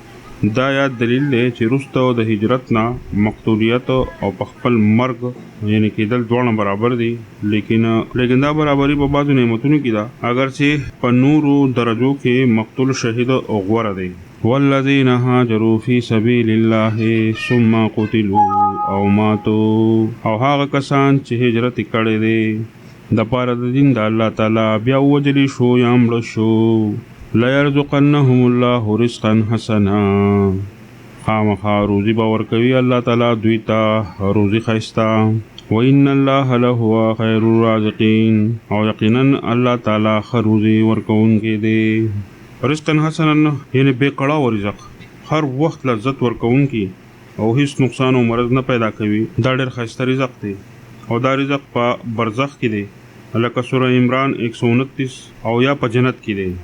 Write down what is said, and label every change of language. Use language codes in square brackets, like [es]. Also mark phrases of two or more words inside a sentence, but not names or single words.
[ps] دا آیات دلیل دی چې وروسته د هجرت نه مقتولیت او په خپل مرګ یعنی کېدل دواړه برابر دي، لیکن دا برابري په بعضو نعمتونو کې ده، اگر چې په نورو درجو کې مقتول شهید او غوره دی. [ar] والذین هاجروا فی سبیل الله ثم قتلوا او ماتوا، [ps] او هغه کسان چې هجرت کړی دی د پاره د دین د الله تعالی بیا وجلی شو یا مړه شو. [ar] ليرزقنهم الله رزقا حسنا، [ps] خامخا روزی باور کوي الله تعالی دوی ته روزی خیستا. [ar] وإن الله لهو خير الرازقين، [ps] او یقینا الله تعالی خروزی ورکوونکی دی. [ar] رزقا حسنا [ps] یعنی بے کړه و رزق، هر وخت لذت ورکوونکی او هیڅ نقصان او مرض نه پیدا کوي. دا ډېر ښایسته رزق دی او دا رزق په برزخ کې دی لکه سوره عمران 129 او یا په جنت کې دی.